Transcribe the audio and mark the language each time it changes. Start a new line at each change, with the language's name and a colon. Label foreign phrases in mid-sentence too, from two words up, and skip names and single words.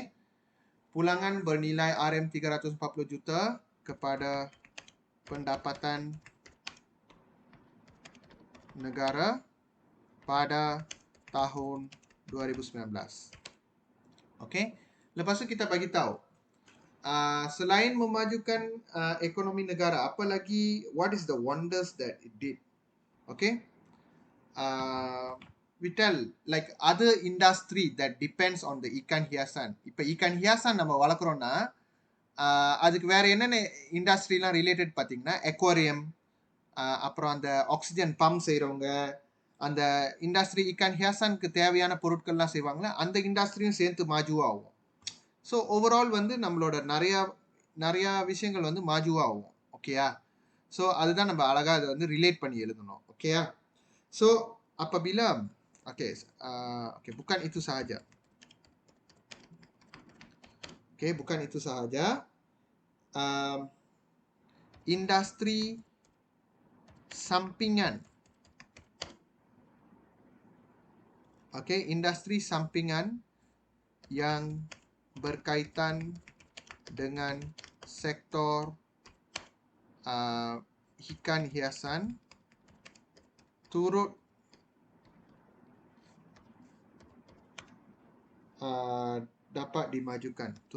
Malay: Pulangan bernilai RM340 juta kepada pendapatan negara pada tahun 2019. Okey. Lepas tu kita bagi tahu, selain memajukan ekonomi negara, apa lagi,
English: what is the wonders that it did? Okay, we tell like other industry that depends on the
Malay: ikan hiasan.
Tamil: இப்ப
Malay: ikan hiasan
Tamil: நம்ம வளர்க்குறோம்னா அதுக்கு வேற என்னென்ன இண்டஸ்ட்ரிலாம் ரிலேட்டட் பார்த்தீங்கன்னா aquarium, அப்புறம் அந்த
English: oxygen pump
Tamil: செய்கிறவங்க, அந்த இண்டஸ்ட்ரி
Malay: ikan hiasan
Tamil: தேவையான பொருட்கள்லாம் செய்வாங்களே, அந்த இண்டஸ்ட்ரியும் சேர்த்து மாஜுவாகும்.
English: so overall
Tamil: வந்து நம்மளோட நிறையா விஷயங்கள் வந்து மாஜுவாகும். ஓகேயா? ஸோ அதுதான் நம்ம அழகாக அதை வந்து ரிலேட் பண்ணி எழுதணும். ஓகேயா? ஸோ அப்பபிலா
Malay: bukan itu sahaja. Bukan itu sahaja. Industri sampingan. Industri sampingan yang berkaitan dengan sektor ikan hiasan turut dapat dimajukan.